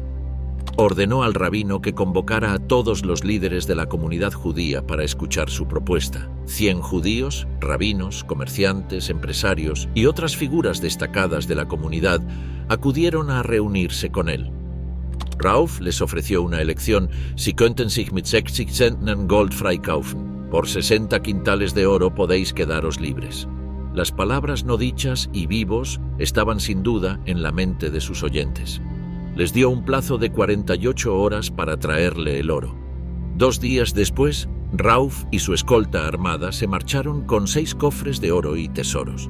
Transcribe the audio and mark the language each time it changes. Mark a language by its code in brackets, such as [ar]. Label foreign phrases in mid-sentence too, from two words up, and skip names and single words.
[es] Ordenó al rabino que convocara a todos los líderes de la comunidad judía para escuchar su propuesta. 100 judíos, rabinos, comerciantes, empresarios y otras figuras destacadas de la comunidad acudieron a reunirse con él. Rauf les ofreció una elección: [de] Sie könnten sich mit 60 Zentnern Gold freikaufen. [es] Por 60 quintales de oro podéis quedaros libres. Las palabras no dichas y vivos estaban sin duda en la mente de sus oyentes. Les dio un plazo de 48 horas para traerle el oro. 2 días después, Rauf y su escolta armada se marcharon con 6 cofres de oro y tesoros.